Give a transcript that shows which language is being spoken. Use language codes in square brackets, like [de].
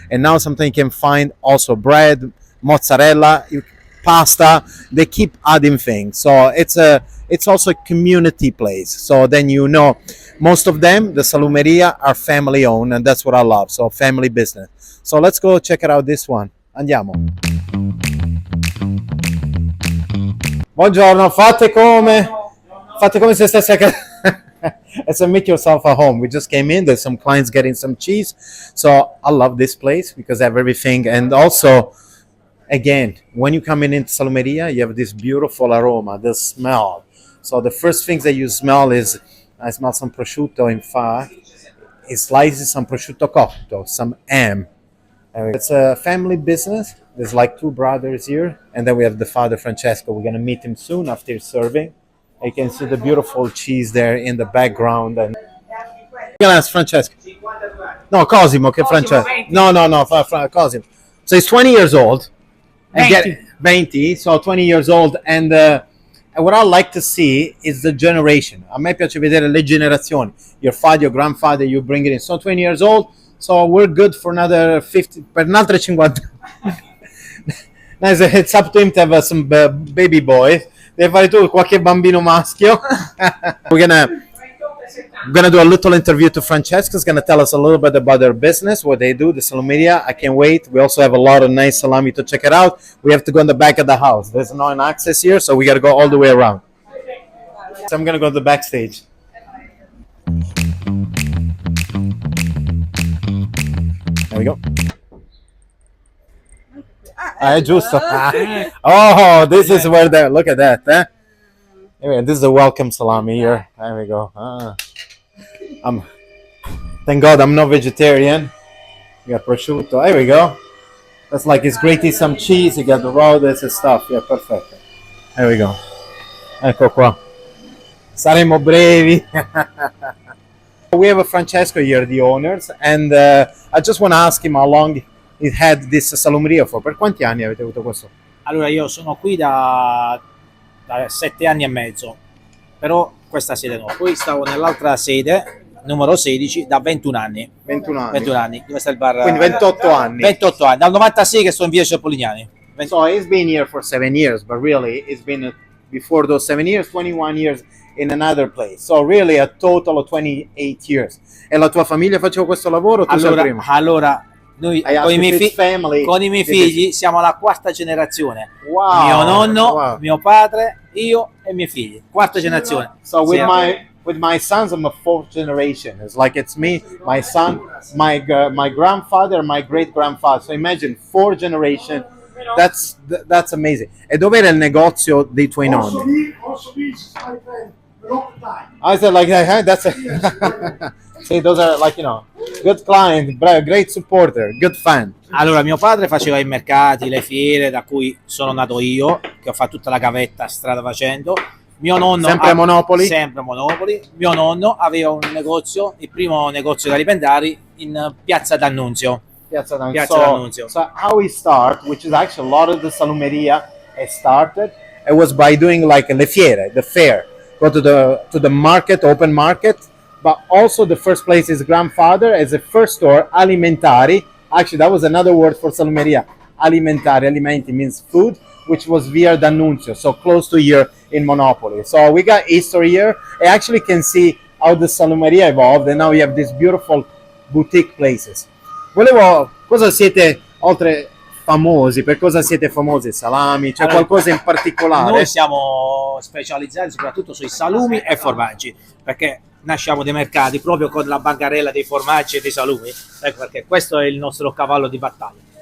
[en] And now sometimes you can find also bread, mozzarella, pasta. They keep adding things. So it's also a community place. So then most of them, the Salumeria, are family owned, and that's what I love. So family business. So let's go check it out, this one. [it] Andiamo. Buongiorno, fate come se stessi a casa. [en] It's a make yourself at home. We just came in, there's some clients getting some cheese. So I love this place because I have everything. And also, again, when you come into Salumeria, you have this beautiful aroma, the smell. So the first things that you smell is, I smell some prosciutto, in fact. It slices some prosciutto cotto, some ham. It's a family business. There's like 2 brothers here, and then we have the father Francesco. We're gonna meet him soon after serving. You can see the beautiful cheese there in the background. And I'm gonna ask Francesco. [it] No, Cosimo, che Francesco. [en] No, Cosimo. So he's 20 years old. 20, so 20 years old. And what I like to see is the generation. [it] A me piace vedere le generazioni. [en] Your father, your grandfather, you bring it in. So 20 years old. So we're good for another 50, [it] per un'altra 50. [en] Nice, it's up to him to have some baby boys. [it] Devi fare tu qualche bambino maschio. [en] We're gonna do a little interview to Francesca. He's gonna tell us a little bit about their business, what they do, the Salumeria. I can't wait. We also have a lot of nice salami to check it out. We have to go in the back of the house. There's no access here, so we gotta go all the way around. So I'm gonna go to the backstage. There we go. [it] Giusto. [en] Oh, this is where they're. Look at that. Anyway, this is a welcome salami here. There we go. Thank God I'm not vegetarian. You got prosciutto. There we go. That's like it's great to eat some cheese. You got the raw, this and stuff. Yeah, perfect. There we go. [it] Ecco qua. Saremo brevi. [en] We have a Francesco here, the owners, and I just want to ask him how long he had this Salumeria for. [it] Per quanti anni avete avuto questo? Allora, io sono qui da 7 anni e mezzo, però questa sede no. Poi stavo nell'altra sede, numero 16, da 21 anni. 21 anni. 21 anni. Dove sta il bar? Quindi 28 anni. 28 anni, dal 96 che sto in via Polignani. [en] So he's been here for 7 years, but really it's been before those 7 years, 21 years in another place. So really a total of 28 years. [it] E la tua famiglia faceva questo lavoro o tu sei il primo? Allora, Noi [en] I asked if it's family. [it] con i miei figli siamo la quarta generazione. [en] Wow. [it] Mio nonno, [en] Wow. [it] mio padre, io e i miei figli. Quarta generazione. [en] So with [it] Siamo- [en] with my sons, I'm a fourth generation. It's like it's me, my son, my grandfather, my great grandfather. So imagine 4 generation. That's amazing. [it] E dov'era il negozio dei tuoi nonni? [en] Also means my friend, long time. I said like that. Huh? That's a see, those are like, you know, good client, great supporter, good fan. [it] Allora, mio padre faceva i mercati, le fiere, da cui sono nato io, che ho fatto tutta la gavetta strada facendo. Mio nonno Sempre Monopoli? Sempre Monopoli. Mio nonno aveva un negozio, il primo negozio da alimentari in Piazza D'Annunzio. Piazza D'Annunzio. [en] So how we start, which is actually a lot of the Salumeria has started, it was by doing like le fiere, the fair. Go to the market, open market, but also the first place is grandfather as a first store, alimentari. Actually, that was another word for Salumeria. Alimentari, alimenti means food, which was via D'Annunzio, so close to here in Monopoli. So we got history here. I actually can see how the Salumeria evolved, and now we have these beautiful boutique places. [it] Cosa siete, oltre famosi, per cosa siete famosi? Salami, c'è Allora, qualcosa in particolare? Noi siamo specializzati soprattutto sui salumi e formaggi, perché nasciamo dei mercati proprio con la bancarella dei formaggi e dei salumi, ecco perché questo è il nostro cavallo di battaglia.